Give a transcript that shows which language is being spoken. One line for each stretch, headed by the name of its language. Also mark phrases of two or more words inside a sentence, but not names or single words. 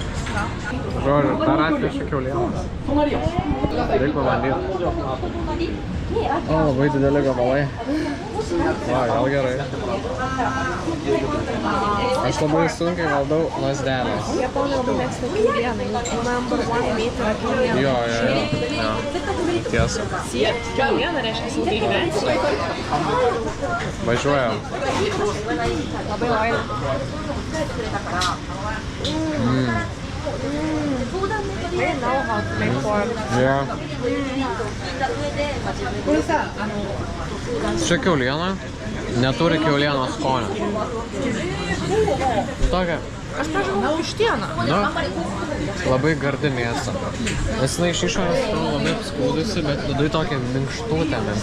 Lithuanian: Žodžiu, dar atvežė kiaulienos. Reik pabandyti. O, labai dideli gabalai. Va, gal gerai. Aš labai sunkiai valdau lazdelės. Japonai labai mėgsta kiaulieną.
English: Number one meat
Lithuanian: yra kiauliena. Jo. Tiesa. Kiauliena reiškia ilgai gyventi. Važiuojam. Labai laimė.
English: They know how to make pork.
Lithuanian: Jo. Čia kiauliena neturi kiaulienos skonio. Tokia. Aš pažiūrėjau vištieną. Nu, labai gardi mėsa. Nes jinai iš išorės labai apskūdusi, bet viduje tokia minkštutė.